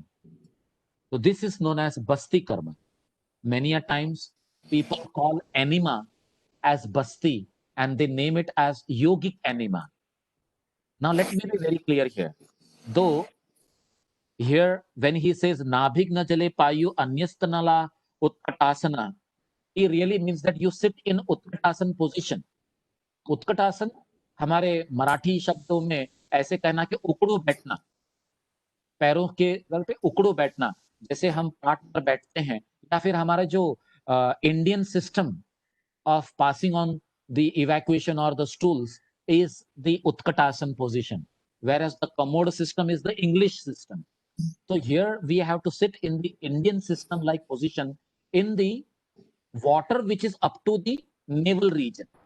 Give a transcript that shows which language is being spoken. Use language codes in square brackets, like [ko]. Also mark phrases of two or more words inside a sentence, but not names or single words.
[en] So this is known as basti karma. Many a times people call enema as basti and they name it as yogic enema. Now let me be very clear here. Though here when he says [sa] नाभिदघ्ने जले पायौ न्यस्तनाल उत्कटासन, [en] he really means that you sit in utkatasana position. [hi] उत्कटासन हमारे मराठी शब्दों में ऐसे कहना कि उकड़ू बैठना, पैरों के बल पे उकड़ू बैठना, जैसे हम पाट पर बैठते हैं, या फिर हमारा जो [en] Indian system of passing on the evacuation or the stools is the Utkatasana position, whereas the commode system is the English system. So here we have to sit in the Indian system like position in the water which is up to the navel region.